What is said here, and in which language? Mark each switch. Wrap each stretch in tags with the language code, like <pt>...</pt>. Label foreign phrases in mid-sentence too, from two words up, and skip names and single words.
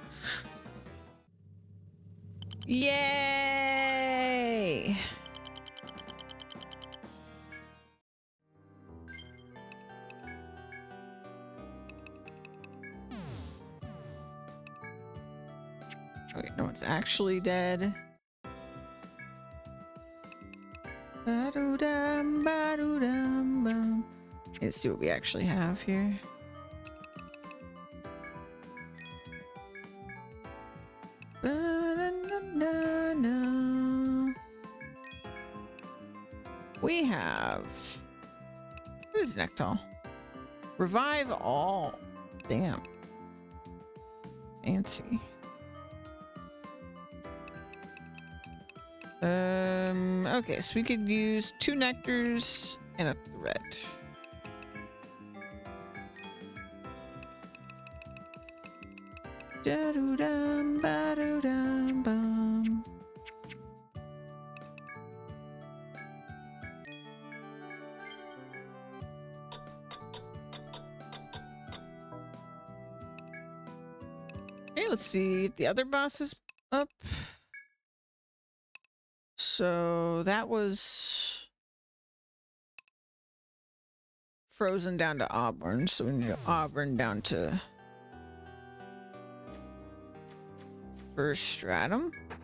<en>Yay! Okay, no one's actually dead. Ba-do-dum, ba-do-dum, bum. Let's see what we actually have here. Ba-da-na-na-na. We have... What is Nectal? Revive all. Damn. Fancy. Okay, so we could use 2 nectars and a thread. Da-do-dum, ba-do-dum, bum. Okay, let's see if the other boss is up. So that was frozen down to Auburn, so we need Auburn down to first Stratum.</en>